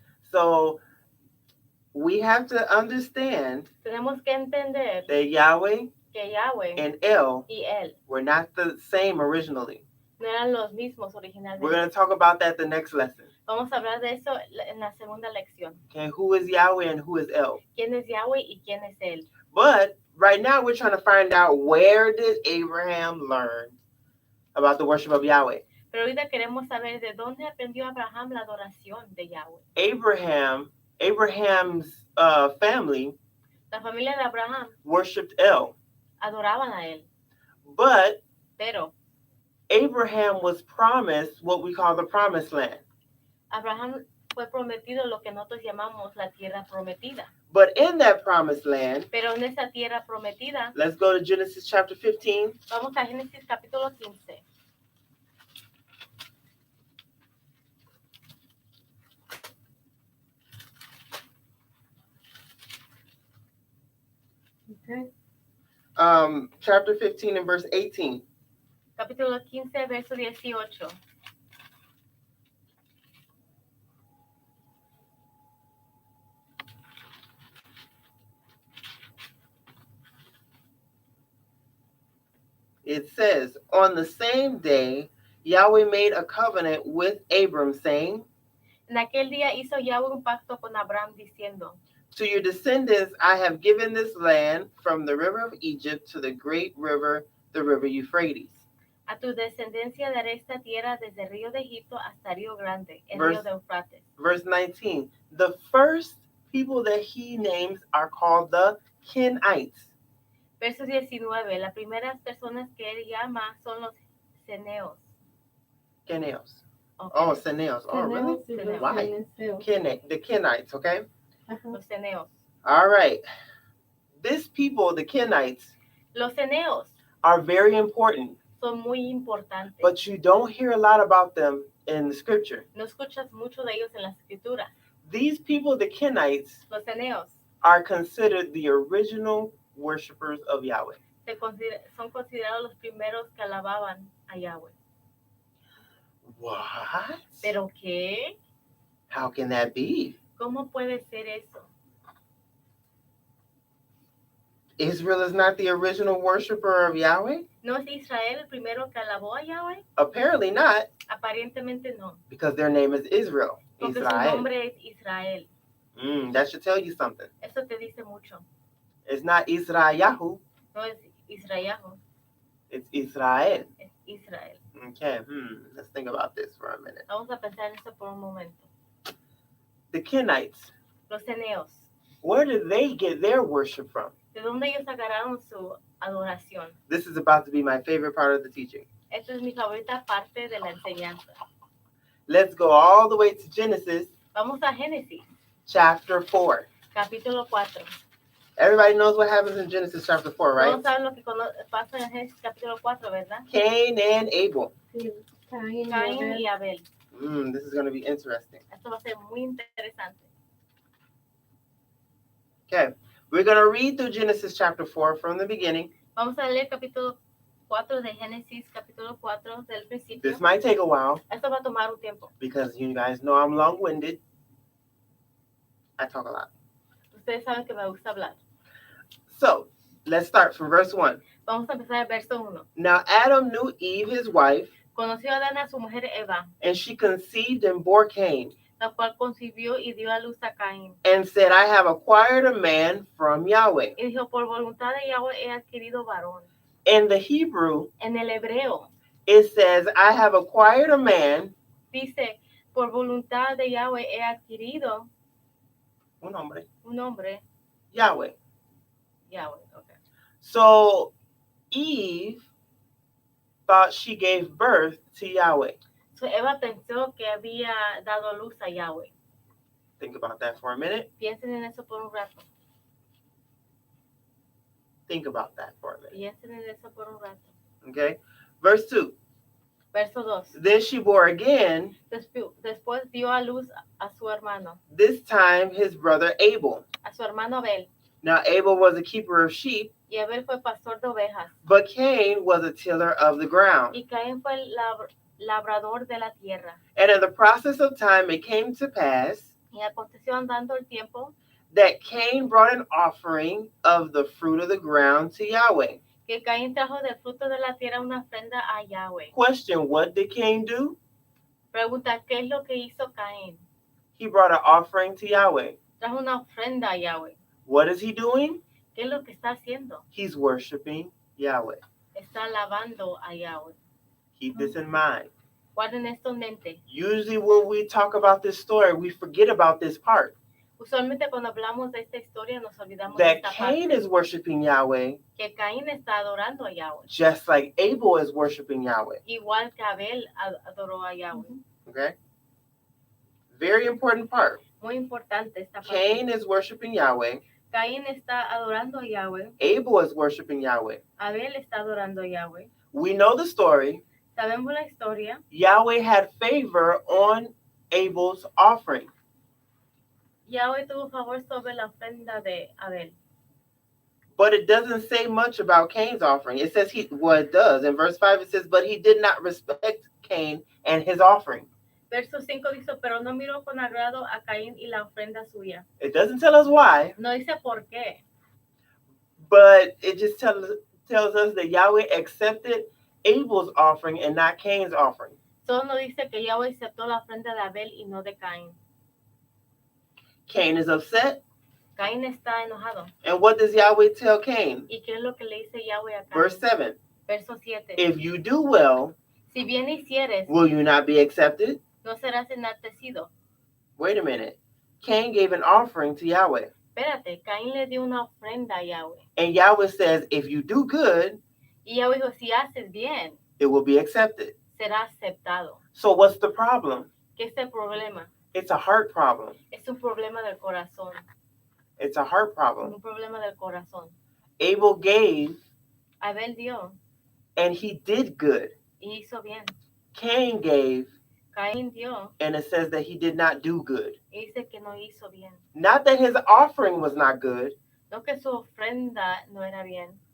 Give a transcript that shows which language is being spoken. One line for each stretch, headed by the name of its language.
English: So we have to understand
Spanish: Tenemos que entender
English: that Yahweh
Spanish: que Yahweh
English: and El
Spanish: y él
English: were not the same originally.
Spanish: no eran los mismos
English: We're
Spanish: originalmente.
English: going to talk about that the next lesson.
Spanish: Vamos a hablar de eso en la segunda lección.
English: Okay, who is Yahweh and who is El?
Spanish: ¿Quién es Yahweh y quién es él?
English: But right now we're trying to find out, where did Abraham learn about the worship of Yahweh?
Spanish: Pero ahorita queremos saber de dónde aprendió Abraham la adoración de Yahweh.
English: Abraham's family
Spanish: La familia de Abraham
English: worshipped El.
Spanish: adoraban a él.
English: But
Spanish: Pero
English: Abraham was promised what we call the promised land.
Spanish: Abraham fue prometido lo que nosotros llamamos la tierra prometida.
English: But in that promised land,
Spanish: Pero en esa tierra prometida,
English: let's go to Genesis chapter 15.
Spanish: vamos a Génesis capítulo 15.
English: Okay. Chapter 15 and verse 18.
Spanish: Capítulo 15, verso 18.
English: It says, on the same day, Yahweh made a covenant with Abram, saying,
Spanish: En aquel día hizo Yahweh un pacto con Abraham diciendo,
English: to your descendants I have given this land, from the river of Egypt to the great river, the river Euphrates.
Spanish: a tu descendencia daré esta tierra desde el río de Egipto hasta el río grande, el
English: Verse-
Spanish: río de Eufrates.
English: Verse 19, the first people that he names are called the Kenites.
Spanish: Verso 19, las primeras personas que él llama son los ceneos. Keneos.
English: Okay. Oh, Ceneos. Oh, really?
Spanish: Ceneos.
English: Why? The Kenites, okay?
Spanish: Los ceneos.
English: All right. This people, the Kenites,
Spanish: Los ceneos
English: are very important,
Spanish: son muy importantes.
English: but you don't hear a lot about them in the scripture.
Spanish: No escuchas mucho de ellos en la escritura.
English: These people, the Kenites,
Spanish: Los ceneos
English: are considered the original worshipers of Yahweh.
Spanish: son considerados los primeros que alababan a Yahweh.
English: What?
Spanish: ¿Pero qué?
English: How can that be?
Spanish: ¿Cómo puede ser eso?
English: Israel is not the original worshiper of Yahweh?
Spanish: ¿No es Israel el primero que alabó a Yahweh?
English: Apparently not,
Spanish: Aparentemente no,
English: because their name is Israel.
Spanish: porque su Israel. nombre es Israel.
English: That should tell you something.
Spanish: Eso te dice mucho.
English: It's not Israel,
Spanish: No es Israel,
English: it's Israel.
Spanish: es Israel.
English: Okay, let's think about this for a minute.
Spanish: Vamos a pensar en eso por un momento.
English: The Kenites,
Spanish: Los ceneos,
English: where did they get their worship from?
Spanish: ¿de dónde ellos agarraron su adoración?
English: This is about to be my favorite part of the teaching.
Spanish: Esta es mi favorita parte de la enseñanza.
English: Let's go all the way to Genesis
Spanish: Vamos a Génesis,
English: chapter 4.
Spanish: capítulo 4.
English: Everybody knows what happens in Genesis chapter 4, right?
Spanish: Todos saben lo que pasa en Génesis capítulo 4, ¿verdad?
English: Cain and Abel.
Spanish: Caín y Abel.
English: This is going to be interesting.
Spanish: Esto va a ser muy interesante.
English: Okay, we're going to read through Genesis chapter 4 from the beginning.
Spanish: Vamos a leer capítulo 4 de Génesis, capítulo 4 del principio.
English: This might take a while
Spanish: Esto va a tomar un tiempo.
English: because you guys know I'm long-winded. I talk a lot.
Spanish: Ustedes saben que me gusta hablar.
English: So, let's start from verse 1.
Spanish: Vamos a empezar el verso 1.
English: Now Adam knew Eve, his wife,
Spanish: Conoció a Adán a su mujer Eva,
English: and she conceived and bore Cain,
Spanish: la cual concibió y dio a luz a Caín.
English: and said, I have acquired a man from Yahweh.
Spanish: Y dijo, por voluntad de Yahweh he adquirido varón.
English: In the Hebrew,
Spanish: En el hebreo
English: it says, I have acquired a man,
Spanish: dice, por voluntad de Yahweh he adquirido un hombre, un hombre, Yahweh. Yahweh. Okay.
English: So Eve thought she gave birth to Yahweh.
Spanish: So Eva pensó que había dado luz a Yahweh.
English: Think about that for a minute.
Spanish: Piensen en eso por un rato.
English: Think about that for a minute.
Spanish: Piensen en eso por un rato.
English: Okay? Verse 2.
Spanish: Verso 2.
English: Then she bore again,
Spanish: Después dio a luz a su hermano,
English: this time his brother Abel.
Spanish: a su hermano Abel.
English: Now Abel was a keeper of sheep,
Spanish: y Abel fue pastor de ovejas,
English: but Cain was a tiller of the ground.
Spanish: y Caín fue el labrador de la tierra.
English: And in the process of time, it came to pass
Spanish: Y aconteció andando el tiempo
English: that Cain brought an offering of the fruit of the ground to Yahweh.
Spanish: que Caín trajo del fruto de la tierra una ofrenda a Yahweh.
English: Question, what did Cain do?
Spanish: Pregunta, ¿qué es lo que hizo Caín?
English: He brought an offering to Yahweh.
Spanish: Trajo una ofrenda a Yahweh.
English: What is he doing?
Spanish: ¿Qué es lo que está haciendo?
English: He's worshiping Yahweh.
Spanish: Está alabando a Yahweh.
English: Keep this in mind.
Spanish: Guarden esto en mente.
English: Usually when we talk about this story, we forget about this part.
Spanish: Usualmente cuando hablamos de esta historia nos olvidamos de
English: That
Spanish: esta
English: Cain
Spanish: parte.
English: is worshiping Yahweh
Spanish: Que Caín está adorando a Yahweh.
English: just like Abel is worshiping Yahweh.
Spanish: Igual que Abel adoró a Yahweh.
English: Okay? Very important part.
Spanish: Muy importante esta parte.
English: Cain is worshiping Yahweh.
Spanish: Caín está adorando a Yahweh.
English: Abel is worshiping Yahweh.
Spanish: Abel está adorando a Yahweh.
English: We know the story.
Spanish: Sabemos la historia.
English: Yahweh had favor on Abel's offering.
Spanish: Yahweh tuvo favor sobre la ofrenda de Abel.
English: But it doesn't say much about Cain's offering. It says it does. In verse 5 it says, but he did not respect Cain and his offering.
Spanish: Verso 5 dice, pero no miró con agrado a Caín y la ofrenda suya.
English: It doesn't tell us why,
Spanish: No dice por qué,
English: but it just tells us that Yahweh accepted Abel's offering and not Cain's offering.
Spanish: solo nos dice que Yahweh aceptó la ofrenda de Abel y no de Caín.
English: Cain is upset.
Spanish: Caín está enojado.
English: And what does Yahweh tell Cain?
Spanish: ¿Y qué es lo que le dice Yahweh a Caín?
English: Verse 7.
Spanish: Verso 7.
English: If you do well,
Spanish: Si bien hicieres,
English: will you not be accepted?
Spanish: no serás enaltecido.
English: Wait a minute. Cain gave an offering to Yahweh.
Spanish: Espérate, Caín le dio una ofrenda a Yahweh.
English: And Yahweh says, if you do good,
Spanish: Y Yahweh dijo, si haces bien,
English: it will be accepted.
Spanish: será aceptado.
English: So what's the problem?
Spanish: ¿Qué es el problema?
English: It's a heart problem.
Spanish: Es un problema del corazón.
English: It's a heart problem.
Spanish: Un problema del corazón.
English: Abel gave
Spanish: Abel dio
English: and he did good.
Spanish: y hizo bien.
English: Cain gave
Spanish: Caín dio
English: and it says that he did not do good.
Spanish: y dice que no hizo bien.
English: Not that his offering was not good,
Spanish: No que su ofrenda no era bien,